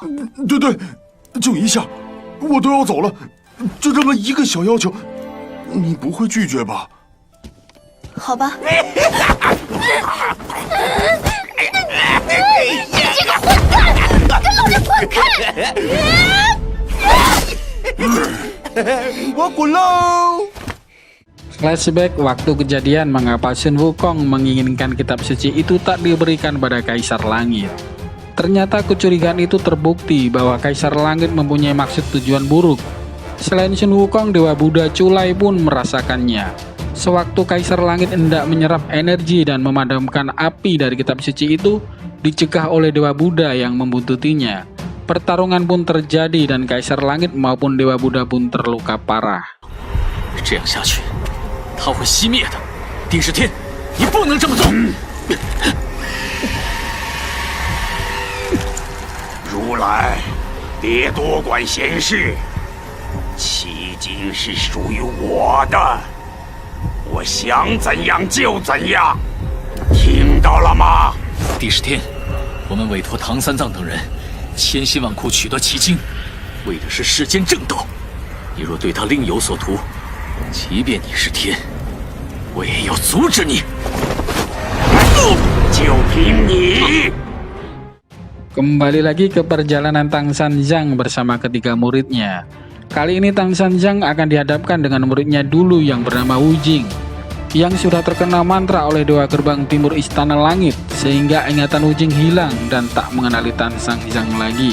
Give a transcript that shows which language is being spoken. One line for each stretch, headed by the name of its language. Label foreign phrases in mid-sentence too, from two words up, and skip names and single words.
Chinese: 对对，就一下，我都要走了，就这么一个小要求，你不会拒绝吧？好吧。你这个混蛋，跟老人滚开！我滚喽！
Indonesian: Flashback waktu kejadian mengapa Sun Wukong menginginkan kitab suci itu tak diberikan pada Kaisar Langit. Ternyata kecurigaan itu terbukti bahwa Kaisar Langit mempunyai maksud tujuan buruk. Selain Sun Wukong, Dewa Buddha Culai pun merasakannya. Sewaktu Kaisar Langit hendak menyerap energi dan memadamkan api dari kitab suci itu, dicegah oleh Dewa Buddha yang membuntutinya. Pertarungan pun terjadi dan Kaisar Langit maupun Dewa Buddha pun terluka parah.
Chinese: 这样下去，他会熄灭的。丁世天，你不能这么做。如来，别多管闲事，迄今是属于我的，我想怎样就怎样，听到了吗？丁世天，我们委托唐三藏等人，千辛万苦取得奇经，为的是世间正道。你若对他另有所图， 即便你是天，我也要阻止你。就凭你！
Indonesian: Kembali lagi ke perjalanan Tang Sanjang bersama ketiga muridnya. Kali ini Tang Sanjang akan dihadapkan dengan muridnya dulu yang bernama Wu Jing. yang sudah terkena mantra oleh Dewa Gerbang Timur Istana Langit, sehingga ingatan Wujing hilang dan tak mengenali Tan Sang Zhang lagi.